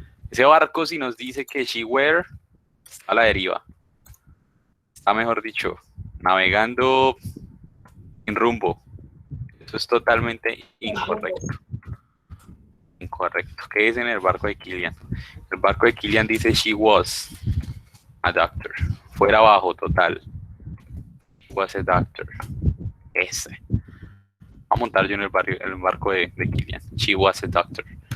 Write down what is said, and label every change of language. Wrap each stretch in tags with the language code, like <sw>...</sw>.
<es>Ese barco, si nos dice que she were, está a la deriva. Está, mejor dicho, navegando sin rumbo. Eso es totalmente incorrecto. Incorrecto. ¿Qué es en el barco de Kilian? El barco de Kilian dice</es> <en>she was a doctor.</en> <es>Fuera abajo, total.</es> <en>She was a doctor.</en> <es>Ese. Voy a montar yo en el barco de Kilian.</es> <en>She was a doctor.</en>